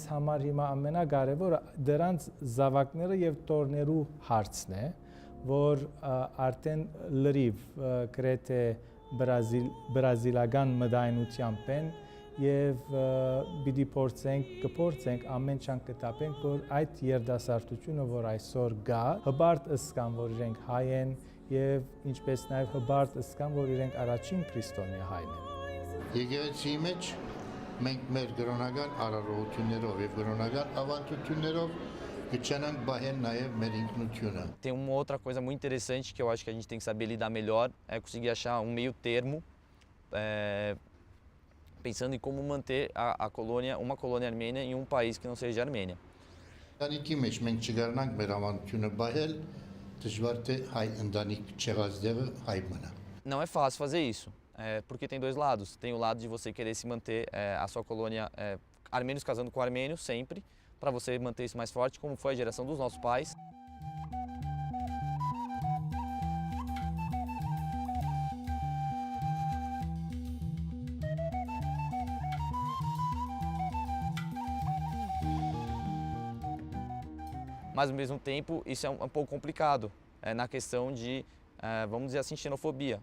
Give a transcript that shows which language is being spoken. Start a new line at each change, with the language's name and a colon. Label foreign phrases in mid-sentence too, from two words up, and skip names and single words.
Armenian: համար հիմա ամենակարևորը դրանց զավակները եւ տորներու հարցն է, որ արդեն լրիվ գրեթե բրազիլական մտայնությամբ են եւ պիտի կփորձենք ամեն չան կտապենք, որ այդ երդասարտությունը, որ այսօր գա, հբարտ ըսկան, որ իրենք հայ են եւ ինչպես նաեւ հբարտ ըսկան, որ իրենք առաջին քրիստոնյա հայն են։ Եկեղեցի մեջ մենք մեր կրոնական արարողություններով եւ կրոնական ավանդություններով կչանանք բահել նաեւ մեր ինքնությունը։
Portuguese: Tem uma outra coisa muito interessante que eu acho que a gente tem que saber lidar melhor, é conseguir achar um meio termo, pensando em como manter uma colônia armênia em um país que não seja Armênia.
Armenian: Ընտանիքի մեջ մենք չգարնանք մեր ավանդությունը բահել, դժվար թե հայ ընտանիք չեղած դեղը հայ մնա։
Portuguese: Não é fácil fazer isso. Porque tem dois lados. Tem o lado de você querer se manter a sua colônia, armênios casando com armênios sempre, para você manter isso mais forte, como foi a geração dos nossos pais. Mas ao mesmo tempo isso é um pouco complicado na questão de vamos dizer assim, xenofobia.